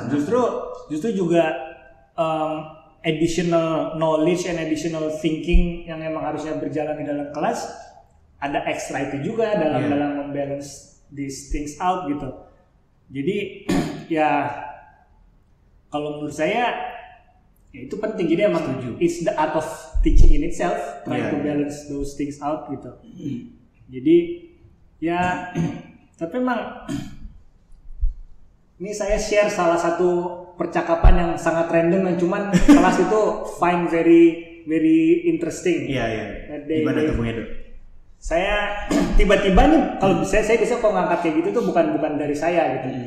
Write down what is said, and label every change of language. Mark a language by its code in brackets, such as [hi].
[id] Justru juga [en] additional knowledge and additional thinking [id] yang emang harusnya berjalan di dalam kelas, ada extra itu juga dalam membalance [en] these things out [id] gitu. Jadi ya kalau menurut saya ya itu penting. Jadi emang [en] it's the art of teaching in itself, trying to balance those things out [id] gitu. Jadi ya tapi emang ini saya share salah satu percakapan yang sangat random yang cuman kelas itu [en] find very interesting. [id] Iya. Gimana tuh Bung Edo? Saya tiba-tiba nih kalau saya bisa kalau ngangkat kayak gitu tuh bukan dari saya gitu.